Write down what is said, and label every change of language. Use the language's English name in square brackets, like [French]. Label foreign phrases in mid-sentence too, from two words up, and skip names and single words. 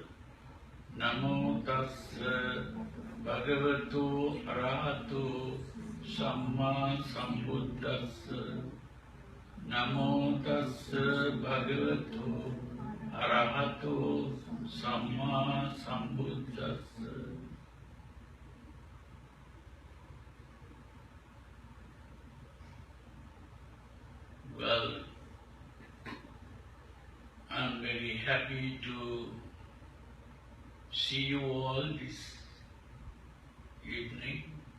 [Pali] Namo tassa bhagavato arahato samma sambuddhassa. Namo tassa bhagavato arahato samma sambuddhassa. [English] Well, I'm very happy to see you all this evening,